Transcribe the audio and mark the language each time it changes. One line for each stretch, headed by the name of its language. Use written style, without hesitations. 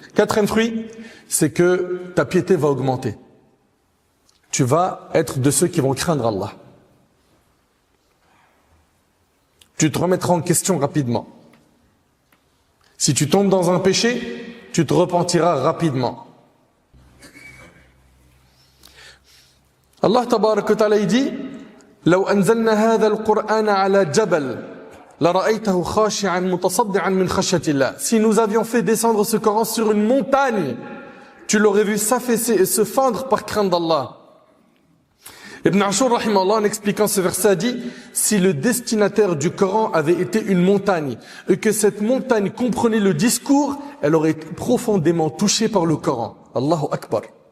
French: Quatrième fruit, c'est que ta piété va augmenter. Tu vas être de ceux qui vont craindre Allah. Tu te remettras en question rapidement. Si tu tombes dans un péché, tu te repentiras rapidement. Allah tabaraka wa ta'ala dit
Arabic: لو أنزلنا هذا القرآن على جبل لرأيته خاشعا متصدعا من خشية الله.
French: Si nous avions fait descendre ce Coran sur une montagne, tu l'aurais vu s'affaisser et se fendre par crainte d'Allah. Ibn Ashur, rahimahullah, en expliquant ce verset, a dit, si le destinataire du Coran avait été une montagne, et que cette montagne comprenait le discours, elle aurait été profondément touchée par le Coran. Allahu Akbar.